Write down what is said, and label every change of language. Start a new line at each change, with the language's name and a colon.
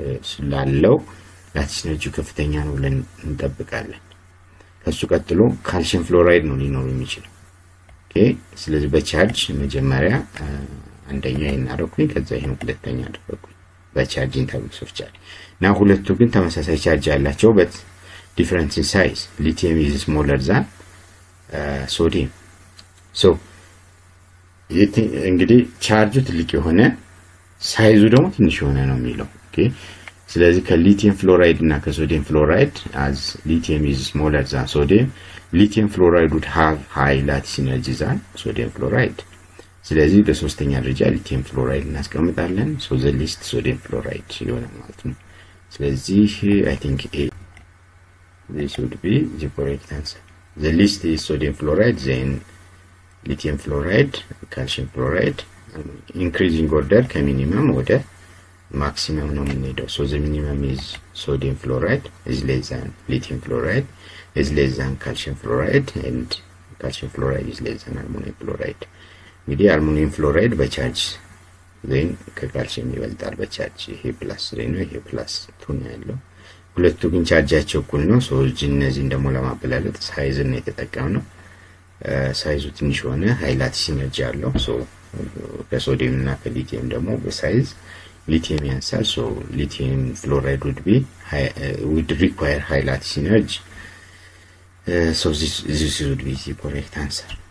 Amharic: ስላለው ላቲስ ኢነርጂው ከፍተኛ ነው ብለን እንጠብቃለን። ከሱ ቀጥሎ ካልሲየም ፍሎራይድ ነው ሊኖር የሚችለው። ኦኬ ስለዚህ በቻርጅ መጀመሪያ አንደኛ ይናረኩኝ ከዛ ይሄን ሁለተኛ አደረኩኝ በቻርጅ ኢንተርቭልስ ኦፍ ቻርጅ እና ሁለቱ ግን ተመሳሳይ ቻርጅ ያላቸው
English: but different in size. lithium is smaller than sodium.
Amharic: so እንግዲህ ቻርጁ ትልቅ የሆነ ሳይዙ ደግሞ ትንሽ የሆነ ነው የሚለው። ኦኬ ስለዚህ ከሊቲየም ፍሎራይድ እና ከሶዲየም ፍሎራይድ
English: as lithium is smaller than sodium, lithium fluoride would have high lattice energy than sodium fluoride.
Amharic: ስለዚህ በሶስተኛ ደረጃ ሊቲየም ፍሎራይድ እናስቀምጣለን።
English: so the least sodium fluoride
Amharic: ይሆናል ማለት ነው። ስለዚህ
English: I think this would be the correct answer. the least is sodium fluoride, then lithium fluoride, calcium fluoride. increasing order
Amharic: ከሚኒመም ወደ ማክሲመም ነው የምንሄደው።
English: so the minimum is sodium fluoride is less than lithium fluoride is less than calcium fluoride and calcium fluoride is less than aluminum fluoride.
Amharic: እንግዲህ አልሙኒየም ፍሎራይድ በቻርጅ ዜን ከካልሲየም ይበልጣል በቻርጅ። ይሄ +3 ነው፣ ይሄ +2 ነው ያለው። ሁለቱ ግን ቻርጃቸው እኩል ነው። ሶ እነዚህን ደግሞ ለማበላለጥ ሳይዝን የተጠቀምነው። ሳይዙ ትንሽ ሆነ ሃይ ላቲስ ኢነርጂ አለው። ሶ ከሶዲየም እና ከሊቲየም ደግሞ በሳይዝ
English: lithium yansar, so lithium fluoride would require high lattice energy. So this would be the correct answer.